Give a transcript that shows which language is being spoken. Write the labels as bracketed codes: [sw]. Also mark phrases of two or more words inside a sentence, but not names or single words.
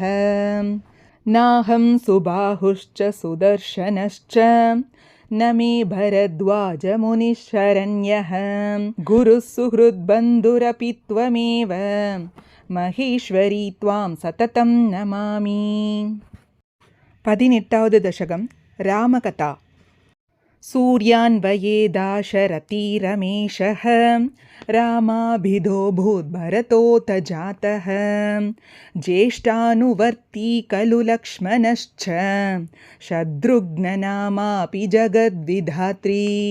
[sa] नाहं सुबाहुश्च सुदर्शनश्च न मे भरद्वाजमुनिशरण्यः. गुरुः सुहृद्बन्धुरपि त्वमेव महेश्वरी त्वां सततं नमामि. [ta] 18வது தசகம் ராமகதா. [sa] सूर्यान्वयेदाशरथी रमेशः रामाभिधो भूद्भरतोऽथ जातः. ज्येष्ठानुवर्ती खलु लक्ष्मणश्च शत्रुघ्ननामापि जगद्विधात्री.